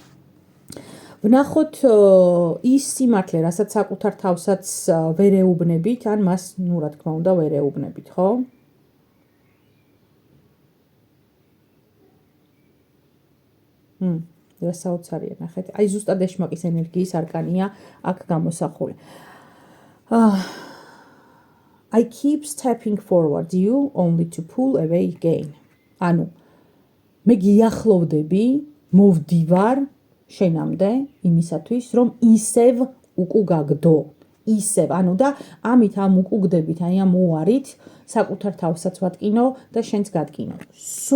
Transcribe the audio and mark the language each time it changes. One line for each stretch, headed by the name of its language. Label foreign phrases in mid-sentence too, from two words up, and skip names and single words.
Georgian: ვნახოთ ის სიმართლე, რასაც საკუთარ თავსაც ვერ ეუბნებით, ან მას, რა თქმა უნდა, ვერ ეუბნებით, ხო? რა საოცარია, ნახეთ. აი ზუსტად ეშმაკის ენერგიის არკანია აქ გამოსახული.
English: I keep stepping forward you only to pull away again.
Georgian: ანუ მე გიახლოვდები, მოვდივარ შენამდე იმისათვის, რომ ისევ უკუგაგდო. ისევ, ანუ და ამით ამ უკუგდებით, აი ამ უარით საკუთარ თავსაც ვატკინო და შენც გატკინო.